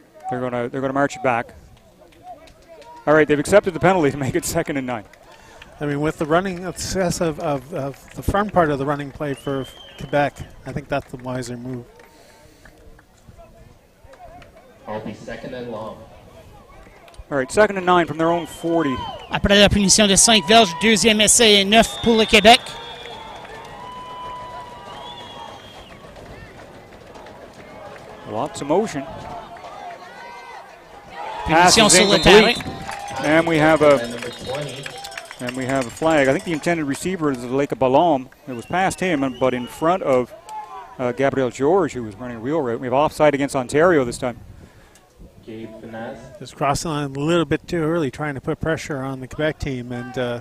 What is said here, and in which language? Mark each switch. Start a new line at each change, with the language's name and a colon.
English: They're gonna march it back. All right, they've accepted the penalty to make it 2nd and 9. I mean, with the running success of the front part of the running play for Quebec, I think that's the wiser move. I'll be 2nd and long. All right, 2nd and 9 from their own 40.
French: Après la punition de 5 verges, deuxième essai et 9 pour le Québec.
English: Lots of motion.
French: Punition sur le terrain.
English: And we have a Number 20. flag. I think the intended receiver is Lelekabolom. It was past him, but in front of Gabriel Georges, who was running a wheel route. We have offside against Ontario this time. Gabe Finesse. Just crossing on a little bit too early, trying to put pressure on the Quebec team, and